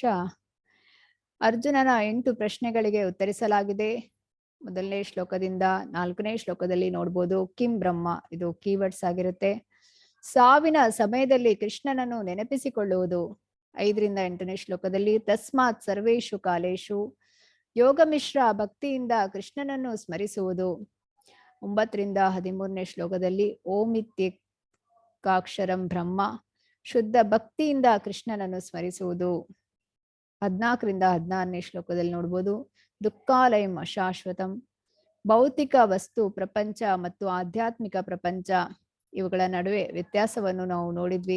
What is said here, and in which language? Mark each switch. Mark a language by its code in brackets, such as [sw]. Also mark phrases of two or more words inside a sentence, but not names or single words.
[kn] ಅರ್ಜುನನ 8 ಪ್ರಶ್ನೆಗಳಿಗೆ ಉತ್ತರಿಸಲಾಗಿದೆ. ಮೊದಲನೇ ಶ್ಲೋಕದಿಂದ 4ನೇ ಶ್ಲೋಕದಲ್ಲಿ ನೋಡ್ಬೋದು. [sa] किं ब्रह्म, [kn] ಇದು ಕೀವರ್ಡ್ಸ್ ಆಗಿರುತ್ತೆ. ಸಾವಿನ ಸಮಯದಲ್ಲಿ ಕೃಷ್ಣನನ್ನು ನೆನಪಿಸಿಕೊಳ್ಳುವುದು. 5ರಿಂದ 8ನೇ ಶ್ಲೋಕದಲ್ಲಿ [sa] तस्मात् सर्वेषु कालेषु, [kn] ಯೋಗ ಮಿಶ್ರ ಭಕ್ತಿಯಿಂದ ಕೃಷ್ಣನನ್ನು ಸ್ಮರಿಸುವುದು. 9ರಿಂದ 13ನೇ ಶ್ಲೋಕದಲ್ಲಿ [sa] ओमित्येकाक्षरं ब्रह्म, [kn] ಶುದ್ಧ ಭಕ್ತಿಯಿಂದ ಕೃಷ್ಣನನ್ನು ಸ್ಮರಿಸುವುದು. 14ರಿಂದ 16ನೇ ಶ್ಲೋಕದಲ್ಲಿ ನೋಡ್ಬೋದು [sa] दुःखालयं अशाश्वतं, [kn] ಭೌತಿಕ ವಸ್ತು ಪ್ರಪಂಚ ಮತ್ತು ಆಧ್ಯಾತ್ಮಿಕ ಪ್ರಪಂಚ ಇವುಗಳ ನಡುವೆ ವ್ಯತ್ಯಾಸವನ್ನು ನಾವು ನೋಡಿದ್ವಿ.